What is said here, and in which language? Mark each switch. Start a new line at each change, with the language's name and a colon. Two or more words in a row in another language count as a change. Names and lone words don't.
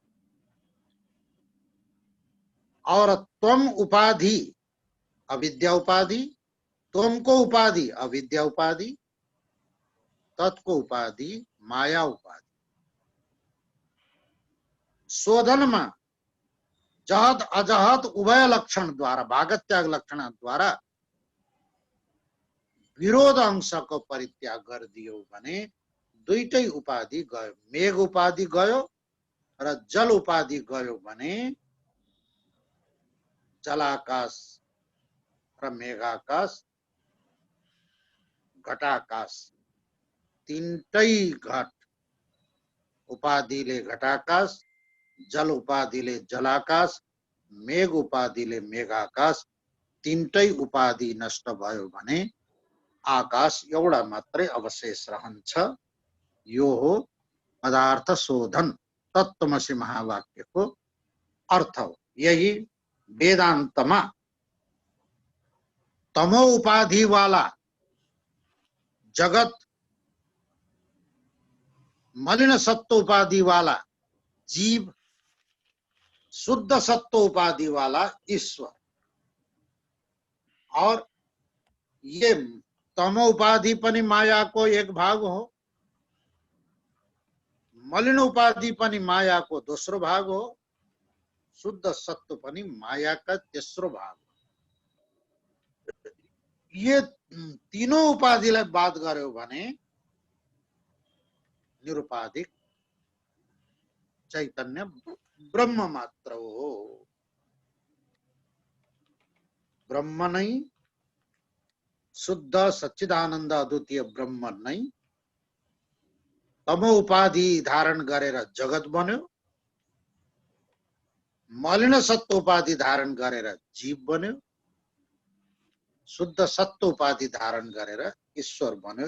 Hindi: और त्वम उपाधि अविद्या उपाधि, त्वम को उपाधि अविद्या उपाधि, तत् को उपाधि माया उपाधि।
Nepali: शोधन में जहत अजहत उभय लक्षण द्वारा, भागत त्याग लक्षण द्वारा विरोध अंश को परित्याग कर दियो भने दुईटै उपाधि गयो। मेघ उपाधि गयो र जल उपाधि गयो भने जलाकाश र मेघाकाश, घटाकाश तीनटै घट उपाधिले घटाकाश, जल उपाधिले जलाकाश, मेघ उपाधिले मेघाकाश, तीनटै उपाधि नष्ट भयो भने आकाश एउटा मात्रै अवशेष रहन्छ। यो हो पदार्थ शोधन तत्त्वमसि महावाक्यको अर्थ हो। यही वेदान्तमा तमो उपाधि वाला जगत, मलिन सत्व उपाधि वाला जीव, शुद्ध सत्व उपाधि वाला ईश्वर,
Hindi: और ये
Nepali: तमो उपाधि पनि मायाको एक भाग हो, मलिन उपाधि पनि मायाको दोस्रो भाग हो, शुद्ध सत्व पनि मायाका तेस्रो भाग हो।
Hindi: ये तीनों
Nepali: उपाधिलाई बात गर्यो भने निरुपाधिक चैतन्य ब्रह्म मात्र हो। ब्रह्म नै, शुद्ध सच्चिदानन्द अद्वितीय ब्रह्म नै तमो उपाधि धारण गरेर जगत बन्यो, मलिन सत्व उपाधि धारण गरेर जीव बन्यो, शुद्ध सत्व उपाधि धारण गरेर ईश्वर बन्यो।